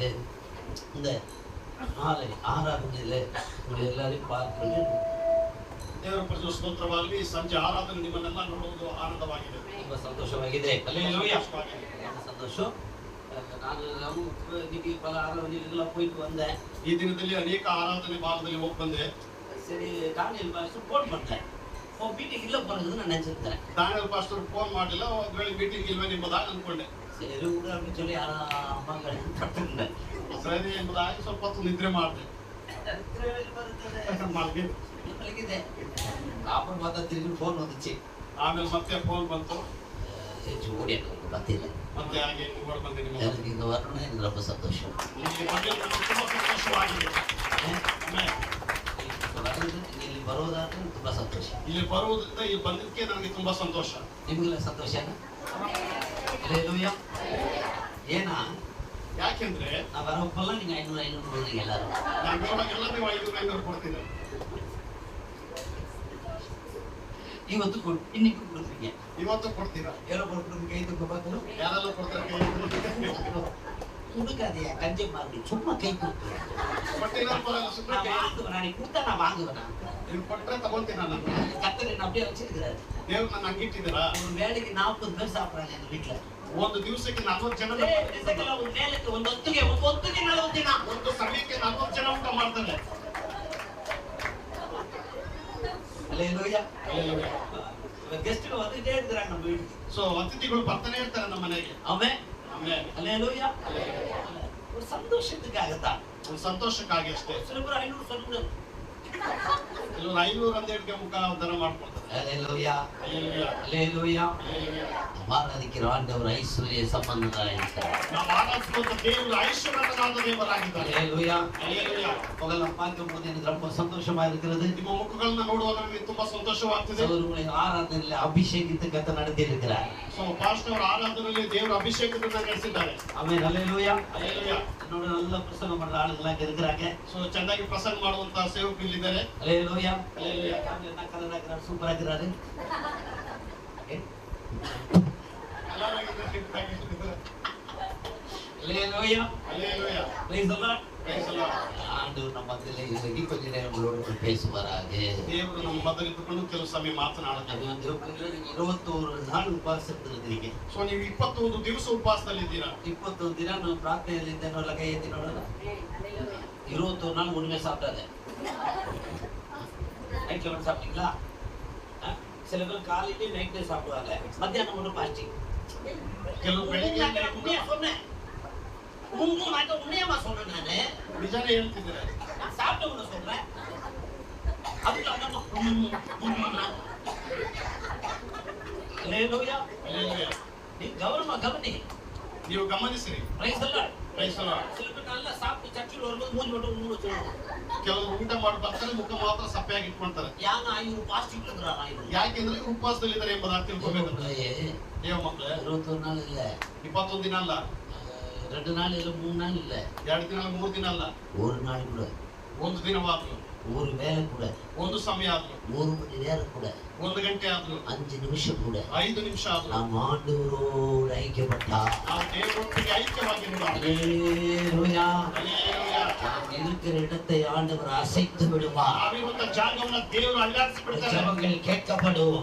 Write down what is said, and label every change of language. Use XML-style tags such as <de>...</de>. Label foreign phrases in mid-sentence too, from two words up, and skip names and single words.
<ta>இந்த நாளை ஆராதனையில உங்களை எல்லாரையும் பார்க்கிறது</ta> <kn>ದೇವರ ಪ್ರಜೆ ಸ್ತೋತ್ರವಾಗಲಿ. ಸಂಜೆ ಆರಾಧನೆ ನಿಮ್ಮನ್ನೆಲ್ಲ ನೋಡುವುದು ಆನಂದವಾಗಿದೆ, ತುಂಬಾ ಸಂತೋಷವಾಗಿದೆ. ಹಲ್ಲೆಲೂಯಾ. ಸಂತೋಷ.</kn> <ta>ನಾನು இன்னைக்கு பல ஆராதனைகளுக்கெல்லாம் போயிட்டு வந்தேன்.</ta> <kn>ಈ ದಿನದಲ್ಲಿ ಅನೇಕ ಆರಾಧನೆ ಭಾಗದಲ್ಲಿ ಹೋಗಿ ಬಂದೆ.</kn> <ta>சரி, டானியல் பாஸ்டர் ஃபோன் பண்ணேன். மீட்டிங் ಇಲ್ಲ போறதுன்னு நான் நினைச்சிருந்தேன்.</ta> <kn>ದಾನಿಯಲ್ ಪಾಸ್ಟರ್ ಫೋನ್ ಮಾಡಲಿಲ್ಲ, ಒಂದು ವೇಳೆ ಮೀಟಿಂಗ್ ಇಲ್ವೇ ನಿಮ್ಮದಾಗಿ ಅನ್ಕೊಂಡೆ.</kn> <ta>சரி விடு அப்படின்னு சொல்லி அம்மா படுத்திருந்தேன்.</ta> <kn>ಸರಿ ಎಂಬುದಾಗಿ ಸ್ವಲ್ಪ ಹೊತ್ತು ನಿದ್ರೆ ಮಾಡಿದೆ. மலಗಿದೆ.</kn> <ta>அப்புறம் பார்த்தா திரும்பி ஃபோன் வந்துச்சு.</ta> <kn>ಆಮೇಲೆ ಮತ್ತೆ ಫೋನ್ ಬಂತು.</kn> <ta>ஓடி பார்த்திಲ್ಲ.</ta> <kn>ಮತ್ತೆ ಹಾಗೆ ಓಡಿ ಬಂದೆ. எனக்கு இங்க வரணும்னா எனக்கு ரொம்ப சந்தோஷம். ತುಂಬಾ ಸಂತೋಷವಾಗಿದೆ. ಇಲ್ಲಿ ಬರೋದಾದ್ರೆ ತುಂಬಾ ಸಂತೋಷ. ಇಲ್ಲಿ ಬರುವುದರಿಂದ ಇಲ್ಲಿ ಬಂದಕ್ಕೆ ನನಗೆ ತುಂಬಾ ಸಂತೋಷ. ನಿಮಗೆಲ್ಲ ಸಂತೋಷನಾ? ಹಲ್ಲೆಲೂಯಾ. ಏನಾ? ಯಾಕೆಂದ್ರೆ ನಾ ಬರೋಪ್ಪಲ್ಲ ನೀವು 500 ಕೊಡ್ತೀರಿ ಎಲ್ಲರೂ. ನಾನು ಬರೋವಾಗೆಲ್ಲ ನೀವು 500 ಕೊಡ್ತೀರಾ. ಇವತ್ತು ಇನ್ನಿಗೂ ಕೊಡ್ತೀರಿ. ಇವತ್ತು ಕೊಡ್ತೀರಾ? ಯಾರೋ ಕೊಡ್ತೀರಿ ಕೈ ತಗೋಬೇಕು. ಯಾರೆಲ್ಲ ಕೊಡ್ತಾರೆ ಕೈ ತಗೋಬೇಕು.</kn> <ta>கொடுக்காதே கஞ்சை மாதிரி சும்மா கை கொடுத்து வாங்குவேன். கொடுத்தா நான் வாங்குவேன்.</ta> <kn>ನೀವು ಕೊಟ್ಟರೆ ತಗೊಂತೀನಿ ನಾನು.</kn> <ta>கத்தரை அப்படியே வச்சிருக்கிறாரு.</ta> <kn>ದೇವ್ರು ನನ್ನ ಹಂಗಿಟ್ಟಿದ್ದೀರಾ?</kn> <ta>ஒரு வேலைக்கு 40 பேர் சாப்பிடுறாங்க எங்க வீட்டுல.</ta> <kn>ಒಂದು ದಿವಸಕ್ಕೆ 40 ಜನ.</kn> <ta>ஒரு வேலைக்கு</ta> <kn>ಒಂದು ಹೊತ್ತಿಗೆ 40 ದಿನ ಒಂದು ಸಮಯಕ್ಕೆ 40 ಜನ ಊಟ ಮಾಡ್ತಾರೆ. ಹಲ್ಲೆಲೂಯಾ.</kn> <ta>ಗೆಸ್ಟ್ಗಳು வந்துட்டே இருக்கிறாங்க நம்ம வீட்டுக்கு.</ta> <kn>ಸೋ ಅತಿಥಿಗಳು ಬರ್ತಾನೆ ಇರ್ತಾರೆ ನಮ್ಮ ಮನೆಗೆ. ಆಮೆನ್. ಆಮೆನ್. ಹಲ್ಲೆಲೂಯಾ.</kn> <ta>ஒரு சந்தோஷத்துக்காக தான்.</ta> <kn>ಒಂದು ಸಂತೋಷಕ್ಕಾಗಿ ಅಷ್ಟೇ.</kn> <ta>சில பேர் 500 சொல்லுங்க.</ta> <kn>ಕೆಲವರು 500 ಅಂತ ಹೇಳಿಕೆ ಮುಖಾಂತರ ಮಾಡ್ಕೊಳ್ತಾರೆ.</kn> <ta>ஹல்லேலூயா.</ta> <kn>ಹಲ್ಲೆಲೂಯಾ.</kn> <ta>ஹல்லேலூயா. ஆராதிக்கிற ஆண்டவர் ஐஸ்வர்ய சம்பந்தனாக இருக்கிறார்.</ta> <kn>ನಾವು ಆರಾಧಿಸುವಂತ ದೇವರು ಐಶ್ವರ್ಯನಾದ ದೇವರಾಗಿದ್ದಾರೆ.</kn> <ta>ஹல்லேலூயா.</ta> <kn>ಹಲ್ಲೆಲೂಯಾ.</kn> <ta>உங்களை பார்க்கும்போது எனக்கு ரொம்ப சந்தோஷமா இருக்கிறது.</ta> <kn>ನಿಮ್ಮ ಮುಖಗಳನ್ನ ನೋಡುವಾಗ ನನಗೆ ತುಂಬಾ ಸಂತೋಷವಾಗ್ತಿದೆ.</kn> <ta>உங்களை ஆராதனையில் அபிஷேகித்து கர்த்தர் நடத்தி இருக்கிறார்.</ta> <kn>ಸೋ ಪಾಸ್ಟರ್ ಅವರ ಆರಾಧನೆಯಲ್ಲಿ ದೇವರ ಅಭಿಷೇಕವನ್ನು ನಡೆಸಿದ್ದಾರೆ. ಆಮೆನ್. ಹಲ್ಲೆಲೂಯಾ. ಹಲ್ಲೆಲೂಯಾ.</kn> <ta>என்னோட நல்ல பிரசங்கம் பண்ற ஆளுங்களா இங்க இருக்கிறாங்க.</ta> <kn>ಸೋ ಚೆನ್ನಾಗಿ ಪ್ರಸಂಗ ಮಾಡುವಂತ ಸೇವಕರು ಇಲ್ಲಿದ್ದಾರೆ.</kn> <ta>ஹல்லேலூயா.</ta> <kn>ಹಲ್ಲೆಲೂಯಾ.</kn> <ta>என்ன கலரா இருக்கிறார், சூப்பரா இருக்கிறாரு. ஹல்லேலூயா.</ta> <kn>ಹಲ್ಲೆಲೂಯಾ.</kn> <en>praise the Lord. praise the Lord.</en> <ta>ஆண்டவர் நம்ம மத்தியிலே இறங்கி கொஞ்ச நேரம் உங்களோடு பேசுவாராக.</ta> <kn>ದೇವರು ನಮ್ಮ ಮಧ್ಯದಲ್ಲಿದ್ದುಕೊಂಡು ಕೆಲವು ಸಮಯ ಮಾತನಾಡುತ್ತಾರೆ.</kn> <ta>அது வந்து நீங்க 21 நாள்</ta> <kn>ಉಪವಾಸದಲ್ಲಿ ಇದ್ದೀರಿ. ಸೊ ನೀವು 21 ದಿವಸ ಉಪವಾಸದಲ್ಲಿ ಇದ್ದೀರಾ. 21 ದಿನ ನಾವು ಪ್ರಾರ್ಥನೆಯಲ್ಲಿ ಇದ್ದೇನಲ್ಲ, ಕೈ ಎತ್ತಿ ನೋಡೋಣ.</kn> <ta>21 நாள் ஒண்ணுமே சாப்பிடாத. நைட்ல வந்து சாப்பிட்டீங்களா? சில பேர் காலையிலே நைட்டே சாப்பிடுவாங்க, மத்தியானம் மட்டும் பாஸ்டிங்.</ta> <kn>ಕೆಲವು ಬೆಳಿಗ್ಗೆ</kn> <ta>உண்மையா சொன்னேன். உண்மையமா சொன்னேன். நானு</ta> <kn>ನಿಜನೇ ಹೇಳ್ತಿದ್ದಾರೆ.</kn> <ta>நான் சாப்பிட்டவங்க சொல்றேன். அதுக்கு ஹல்லேலூயா.</ta> <kn>ಹಲ್ಲೆಲೂಯಾ.</kn> <ta>நீ கவனமா கவனி.</ta> <kn>ನೀವು ಗಮನಿಸಿರಿ.</kn> <en>praise the Lord. praise the Lord.</en> <ta>சில பேர் நல்லா சாப்பிட்டு சர்ச்சில் வரும்போது மூஞ்சி மட்டும் மூணு வச்சிருவாங்க.</ta> <kn>ಕೆಲವರು ಊಟ ಮಾಡಿ ಬರ್ತಾರೆ, ಮುಖ ಮಾತ್ರ ಸಪ್ಪೆಯಾಗಿ ಇಟ್ಕೊಂತಾರೆ. ಯಾಕ 500 ಪಾಸ್ಟಿಂಗ್ ಇದ್ರಾನ ಇದು? ಯಾಕೆಂದ್ರೆ ಉಪವಾಸದಲ್ಲಿ ಇದ್ದಾರೆ ಎಂಬುದಾಗಿ ತಿಳ್ಕೊಬೇಕು. ದೇವ ಮಕ್ಕಳೇ,</kn> <ta>21 நாள் இல்ல,</ta> <kn>21 ದಿನ ಅಲ್ಲ,</kn> <ta>2 நாள் இல்ல, 3 நாள் இல்ல,</ta> <kn>2 ದಿನ ಅಲ್ಲ, 3 ದಿನ ಅಲ್ಲ,</kn> <ta>ஒரு நாள் கூட,</ta> <kn>ಒಂದು ದಿನವಾದ್ರು,</kn> <ta>ஒரு வேளை கூட,</ta> <kn>ಒಂದು ಸಮಯ ಆದ್ರು,</kn> <ta>1 மணி நேரம் கூட,</ta> <kn>1 ಗಂಟೆ ಆದ್ರು,</kn> <ta>5 நிமிஷம் கூட</ta> <kn>5 ನಿಮಿಷ ಆದ್ರು</kn> <ta>நாம் ஆண்டவரோடு ஐக்கியப்பட்டா,</ta> <kn>ನಾವು ದೇವರೊಟ್ಟಿಗೆ ಐಕ್ಯವಾಗಿರೋಣ.</kn> <ta>ஹல்லேலூயா.</ta> <kn>ಹಲ್ಲೆಲೂಯಾ.</kn> <ta>இருக்கிற இடத்தை ஆண்டவர் அசைத்து விடுவார்.</ta> <kn>ನಾವಿರುವಂತ ಜಾಗವನ್ನ ದೇವರು ಅಲ್ಲಾಡಿಸಿ ಬಿಡ್ತಾರೆ.</kn> <ta>ஜெபங்கள் கேட்கப்படும்.</ta>